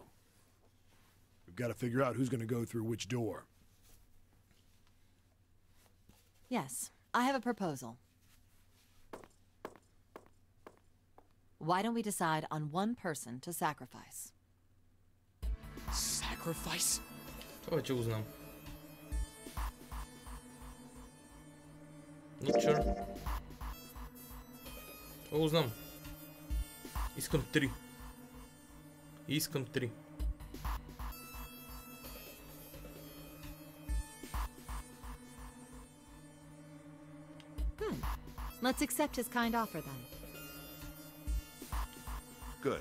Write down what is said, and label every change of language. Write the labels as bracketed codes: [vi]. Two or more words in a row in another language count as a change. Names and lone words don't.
[en] We've got to figure out who's gonna go through which door. Yes, I have a proposal. Why don't we decide on one person to sacrifice? Sacrifice? [bg] Това вече го знам. [en] Not sure. [bg] Това го знам. Искам 3. Искам 3. [en] Good. Let's accept his kind offer then. Good.